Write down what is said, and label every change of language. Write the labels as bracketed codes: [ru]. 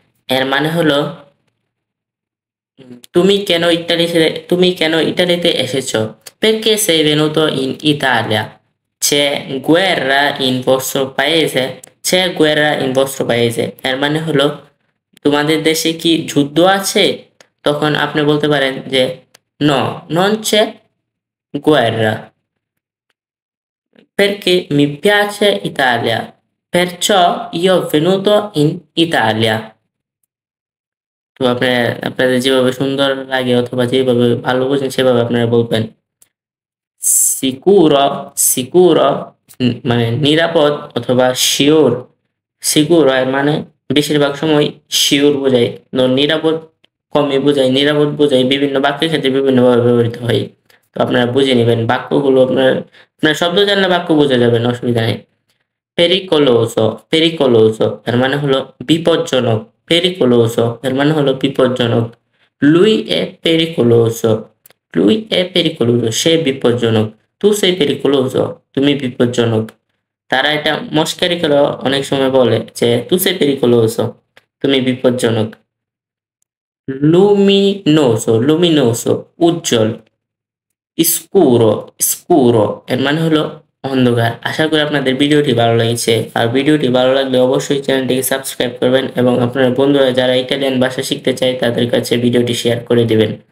[bn] এর মানে হলো তুমি কেন ইতালিতে এসেছো? [it] perché sei venuto in Italia? c'è guerra in vostro paese? c'è guerra in vostro paese [bn] এর মানে হলো তোমাদের দেশে কি যুদ্ধ আছে? তখন আপনি বলতে পারেন যে [it] no, non c'è guerra, perché mi piace Italia, perciò io venuto in Italia। [bn] তো আপনাদের যেভাবে সুন্দর লাগে অথবা যেভাবে ভালো বোঝেন সেভাবে আপনারা বলবেন। সিকুরো, সিকুরো মানে নিরাপদ অথবা শিওর। সিকুরো এর মানে বেশিরভাগ সময় শিওর বোঝায়, নিরাপদ কমই বোঝায়। নিরাপদ বোঝায় বিভিন্ন বাক্যের ক্ষেত্রে বিভিন্নভাবে ব্যবহৃত হয়। তো আপনারা বুঝে নেবেন বাক্যগুলো, আপনার শব্দ জানলে বাক্য বোঝা যাবেন, অসুবিধা নেই। pericoloso, pericoloso এর মানে হলো বিপজ্জনক। pericoloso এর মানে হলো বিপজ্জনক। [it] lui è pericoloso, lui è pericoloso [bn] সে বিপজ্জনক। [it] tu sei pericoloso [bn] তুমি বিপজ্জনক। তারা এটা মস্কারি করে অনেক সময় বলে যে [it] tu sei pericoloso [bn] তুমি বিপজ্জনক। luminoso, luminoso উজ্জ্বল। scuro, scuro এর মানে হলো অন্ধকার। আশা করি আপনাদের ভিডিওটি ভালো লেগেছে। আর ভিডিওটি ভালো লাগলে অবশ্যই চ্যানেলটিকে সাবস্ক্রাইব করবেন এবং আপনার বন্ধুরা যারা ইটালিয়ান ভাষা শিখতে চায় তাদের কাছে ভিডিওটি শেয়ার করে দিবেন।